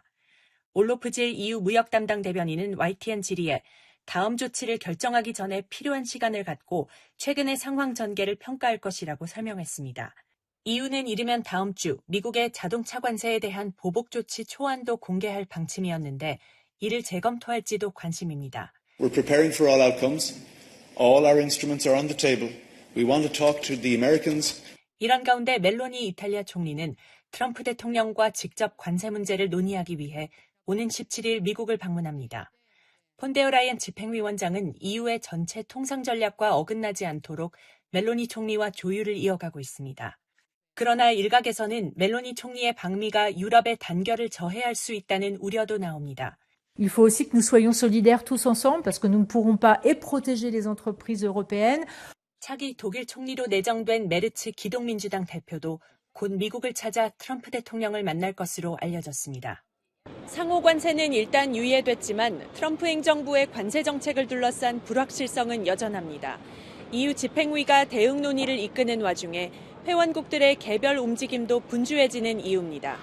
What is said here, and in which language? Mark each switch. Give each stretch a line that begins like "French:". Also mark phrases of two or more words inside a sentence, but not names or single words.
Korean: 올로프질 EU 무역 담당 대변인은 YTN 질의에 다음 조치를 결정하기 전에 필요한 시간을 갖고 최근의 상황 전개를 평가할 것이라고 설명했습니다. EU는 이르면 다음 주 미국의 자동차 관세에 대한 보복 조치 초안도 공개할 방침이었는데 이를 재검토할지도 관심입니다.
English: We're preparing for all outcomes. All our instruments are on the table. We want to talk to the Americans.
Korean: 이런 가운데 멜로니 이탈리아 총리는 트럼프 대통령과 직접 관세 문제를 논의하기 위해 오는 17일 미국을 방문합니다. 폰데어라이엔 집행위원장은 EU의 전체 통상 전략과 어긋나지 않도록 멜로니 총리와 조율을 이어가고 있습니다. 그러나 일각에서는 멜로니 총리의 방미가 유럽의 단결을 저해할 수 있다는 우려도 나옵니다.
French: Il faut aussi que nous soyons solidaires tous ensemble parce que nous ne pourrons pas et protéger les entreprises européennes.
Korean: 차기 독일 총리로 내정된 메르츠 기동민주당 대표도 곧 미국을 찾아 트럼프 대통령을 만날 것으로 알려졌습니다. 상호 관세는 일단 유예됐지만 트럼프 행정부의 관세 정책을 둘러싼 불확실성은 여전합니다. EU 집행위가 대응 논의를 이끄는 와중에 회원국들의 개별 움직임도 분주해지는 이유입니다.